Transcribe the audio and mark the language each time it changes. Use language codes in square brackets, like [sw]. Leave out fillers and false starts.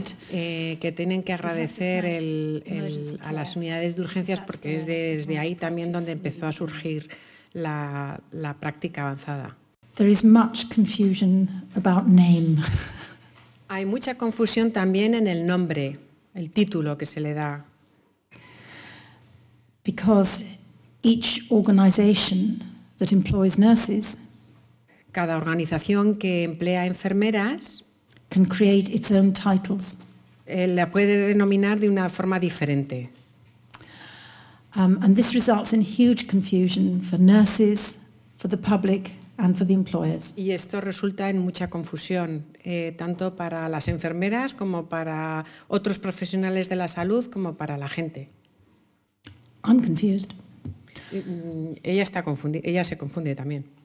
[es] Que tienen que agradecer a las unidades de urgencias porque es desde ahí también donde empezó a surgir la práctica avanzada. [en] There is much confusion about name. [es] Hay mucha confusión también en el nombre, el título que se le da. [en] Because each organization that employs nurses [es] cada organización que emplea enfermeras [en] can create its own titles. [es] La puede denominar de una forma diferente. [en] And this results in huge confusion for nurses, for the public and for the employers. [es] Y esto resulta en mucha confusión, tanto para las enfermeras como para otros profesionales de la salud, como para la gente. [en] I'm confused. [es] Ella está confundida, ella se confunde también.